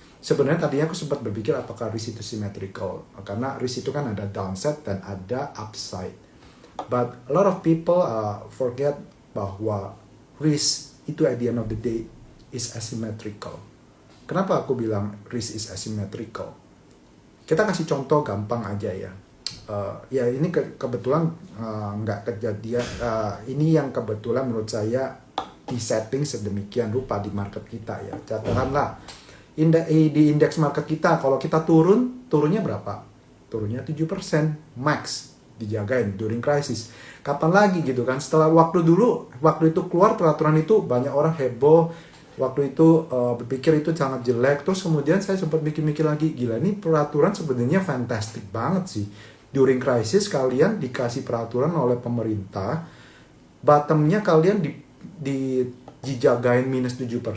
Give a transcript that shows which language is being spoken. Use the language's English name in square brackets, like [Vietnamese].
[Indonesian] Sebenarnya tadinya aku sempat berpikir apakah risk itu symmetrical, karena risk itu kan ada downside dan ada upside. [English] But a lot of people forget [Indonesian] bahwa risk itu [English] at the end of the day is asymmetrical. [Indonesian] Kenapa aku bilang [English] risk is asymmetrical? [Indonesian] Kita kasih contoh gampang aja ya. Ya ini kebetulan nggak kejadian. Ini yang kebetulan menurut saya di setting sedemikian rupa di market kita ya. Katakanlah di indeks market kita, kalau kita turunnya berapa? Turunnya 7% max, dijagain [English] during crisis. [Indonesian] Kapan lagi gitu kan? Setelah waktu itu keluar peraturan itu banyak orang heboh. Waktu itu berpikir itu sangat jelek. Terus kemudian saya sempat mikir-mikir lagi, gila ini peraturan sebenarnya fantastic banget sih. [English] During crisis [Indonesian] kalian dikasih peraturan oleh pemerintah, bottomnya kalian dijagain minus 7%.